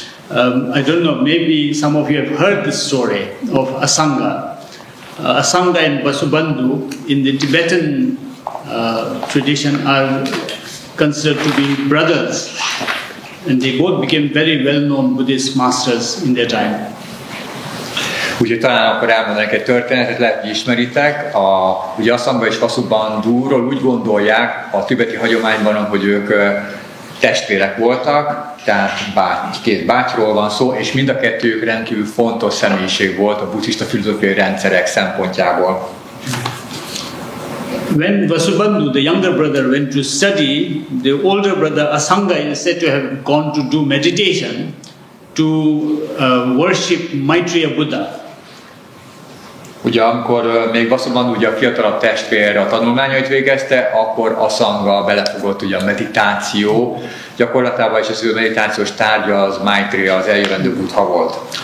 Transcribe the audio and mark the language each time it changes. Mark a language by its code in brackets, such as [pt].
[en] I don't know, maybe some of you have heard this story of Asanga. Asanga and Vasubandhu in the Tibetan tradition are considered to be brothers, and they both became very well-known Buddhist masters in their time. [hu] Úgyhogy talán akkor elmondanék egy történetet, lehet, hogy ismeritek. Ugye Asanga és Vasubandhuról úgy gondolják a tibeti hagyományban, hogy ők testvérek voltak, tehát két bátyról van szó, és mind a kettőjük rendkívül fontos személyiség volt a buddhista filozófiai rendszerek szempontjából. [en] When Vasubandhu, the younger brother, went to study, the older brother Asanga is said to have gone to do meditation to worship Maitreya Buddha. [hu] Ugye amikor még Vasubandhu ugye a fiatalabb testvére a tanulmányait végezte, akkor Asanga belefogott ugye a meditáció gyakorlatába, és az ő meditációs tárgya az Maitreya, az eljövendő Buddha volt.